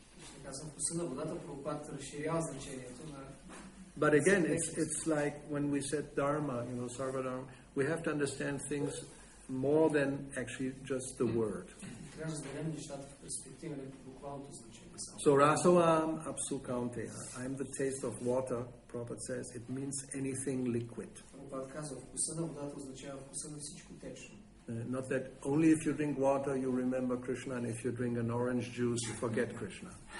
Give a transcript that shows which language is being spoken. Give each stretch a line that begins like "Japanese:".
Bulgarian: Ще казвам, вкуса на водата, Прабхупад разширява значението на...
English: But again, it's like when we said dharma, sarva dharma, we have to understand things more than actually just the word.
Bulgarian: Трябва да разберем нещата в перспектива на буквалното значение.
English: So
Sanskrit: rasoam apsu kaunteya,
English: I'm the taste of water, Prabhupada says, it means anything liquid.
Bulgarian: Прабхупад казва, вкуса на водата означава вкуса на всичко течно.
English: Not that only if you drink water you remember Krishna, and if you drink an orange juice you forget Krishna.